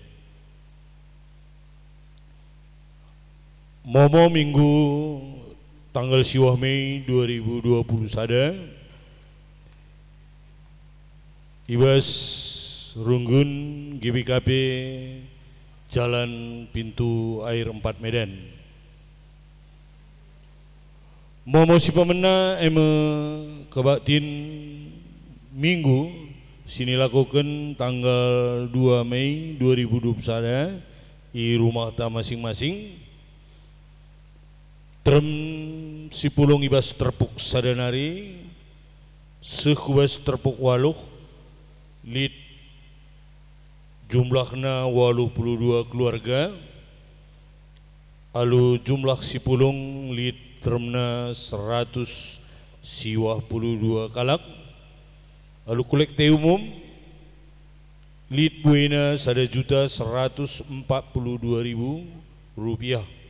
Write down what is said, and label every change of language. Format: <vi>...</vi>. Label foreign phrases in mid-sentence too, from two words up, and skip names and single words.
<btx>Momo minggu tanggal siwah Mei 2020 sada ibas runggun GBKP Jalan Pintu Air 4 Medan. Momo si pemena kebaktin minggu sini lakukan tanggal 2 Mei 2021</btx> <id>di rumah</id> <btx>ta masing-masing. Trem si pulung ibas terpuk sadanari sekubas terpuk waluh lid jumlahna 82 keluarga alu jumlah si pulung lid termna 100 siwah puluh 2 kalak alu kolekte umum lid buena 1.142.000 rupiah</btx>